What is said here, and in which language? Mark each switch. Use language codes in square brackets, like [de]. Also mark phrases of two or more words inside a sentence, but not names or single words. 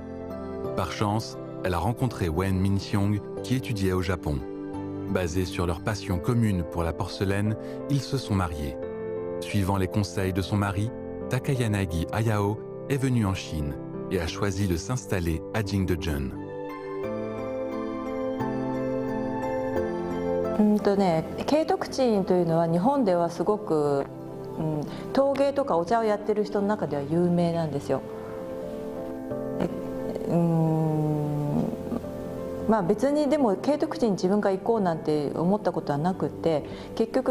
[fr] Par chance, elle a rencontré Wen Mingxiong qui étudiait au Japon. Basés sur leur passion commune pour la porcelaine, ils se sont mariés. Suivant les conseils de son mari, Takayanagi Hayao est venu en Chine et a choisi de s'installer à Jingdezhen. [ja] 慶徳鎮というのは日本ではすごく、陶芸とかお茶をやってる人の中では有名なんですよ。まあ、別にでも慶徳鎮に自分が行こうなんて思ったことはなくて、結局